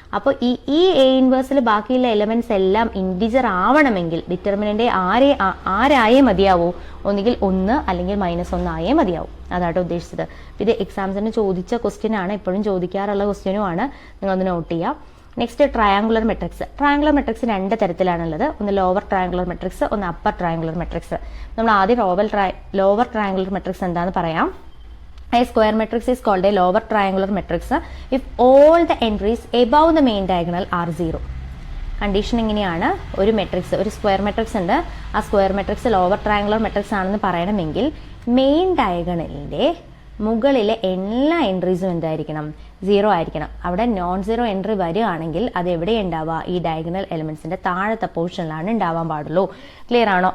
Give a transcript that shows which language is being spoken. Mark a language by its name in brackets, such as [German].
[Malayalam] അപ്പോൾ ഈ എ ഇൻവേഴ്സിൽ ബാക്കിയുള്ള എലമെന്റ്സ് എല്ലാം ഇൻഡിജർ ആവണമെങ്കിൽ ഡിറ്റർമിനന്റ് ആരായേ മതിയാവൂ, ഒന്നുകിൽ 1 അല്ലെങ്കിൽ -1 ആയേ മതിയാവും. അതാട്ടോ ഉദ്ദേശിച്ചത്. ഇത് എക്സാംസിന് ചോദിച്ച ക്വസ്റ്റ്യൻ ആണ്, എപ്പോഴും ചോദിക്കാറുള്ള ക്വസ്റ്റ്യനുമാണ്, നിങ്ങളൊന്ന് നോട്ട് ചെയ്യാം. Next triangular matrix. Triangular matrix 2 തരത്തിലാണുള്ളത്. ഒന്ന് ലോവർ ട്രയാങ്കുലർ മെട്രിക്സ്, ഒന്ന് അപ്പർ ട്രയാങ്കുലർ മെട്രിക്സ്. നമ്മൾ ആദ്യം ലോവർ ട്രയാങ്കുലർ മെട്രിക്സ് എന്താന്ന് പറയാം. [English] A square matrix is called a lower triangular matrix if all the entries above the main diagonal are 0. [Malayalam] Condition എങ്ങനെയാണ്, ഒരു matrix, ഒരു square matrix ഉണ്ട്, ആ square matrix lower triangular matrix ആണെന്ന് പറയണമെങ്കിൽ മെയിൻ ഡയഗണലിന്റെ മുകളിലെ എല്ലാ എൻട്രീസും എന്തായിരിക്കണം, 0 ആയിരിക്കണം. അവിടെ നോൺ സീറോ എൻട്രി വരികയാണെങ്കിൽ അത് എവിടെ ഉണ്ടാവുക, ഈ ഡയഗണൽ എലിമെന്റ്സിന്റെ താഴത്തെ പോർഷനിലാണ് ഉണ്ടാവാൻ പാടുള്ളൂ. ക്ലിയർ ആണോ?